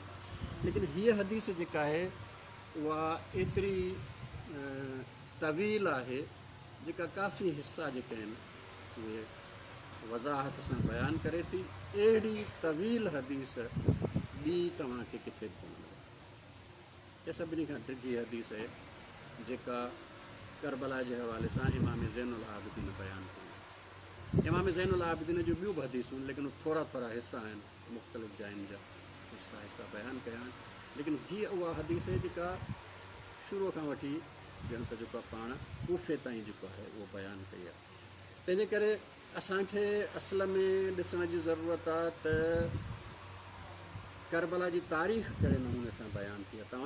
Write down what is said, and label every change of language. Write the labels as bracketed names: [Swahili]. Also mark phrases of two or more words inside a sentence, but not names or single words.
[Sindhi] लेकिन हीअ हदीस जेका आहे उहा एतिरी तवील आहे जेका काफ़ी हिसा जेके आहिनि उहे वज़ाहत सां बयानु करे थी। अहिड़ी तवील हदीस ॿी तव्हांखे किथे कोन मिले। इहा सभिनी खां ॾिघी हदीस आहे जेका [Urdu] کربلا کے حوالے سے امام زین العابدین بیان کیا. [Sindhi] امام زین العابدین جو ॿियूं बि हदीसूं लेकिन थोरा थोरा हिसा आहिनि मुख़्तलिफ़ जायुनि जा हिसा बयानु कया आहिनि. लेकिन हीअ उहा हदीस जेका शुरूअ खां वठी ॼण त जेको आहे पाण कूफ़े ताईं जेको आहे उहो बयानु कई आहे. तंहिंजे करे असांखे असल में ॾिसण जी ज़रूरत आहे त करबला जी तारीख़ कहिड़े नमूने सां बयानु थी आहे.